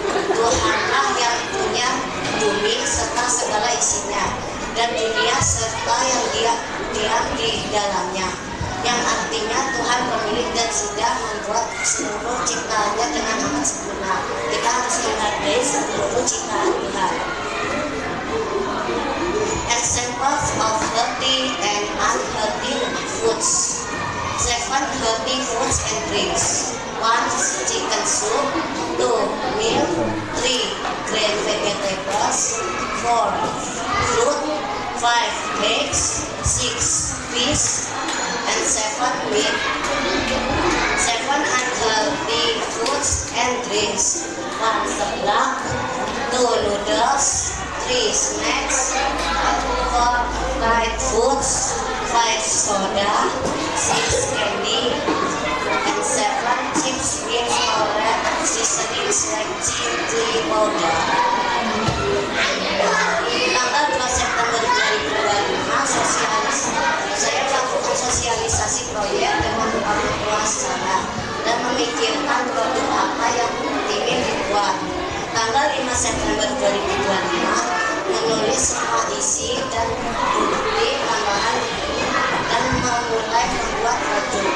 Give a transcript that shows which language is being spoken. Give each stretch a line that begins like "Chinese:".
Indonesian: Tuhanlah yang punya bumi serta segala isinya, dan dunia serta yang diam di dalamnya. Yang artinya Tuhan pemilik dan sudah membuat seluruh ciptaannya dengan amat sempurna. Kita harus menghargai seluruh ciptaan Tuhan.
English: Examples of healthy and unhealthy foods. 7 healthy foods and drinks. 1 chicken soup, 2 milk, 3 green vegetables, 4 fruit, 5 eggs, 6 fish, and 7 meat. 7 unhealthy foods and drinks. 1 seblak, 2 noodles, 3 snacks, 4 fried foods, 5 soda, 6 candy, and 7 chips with colored seasonings like chili powder.
Indonesian: Tanggal 2 September 2025, saya melakukan sosialisasi proyek dengan orang tua secara dan memikirkan produk apa yang ingin dibuat. Tanggal 5 September 2025, menulis semua isi dan bukti tambahan dan memulai membuat produk.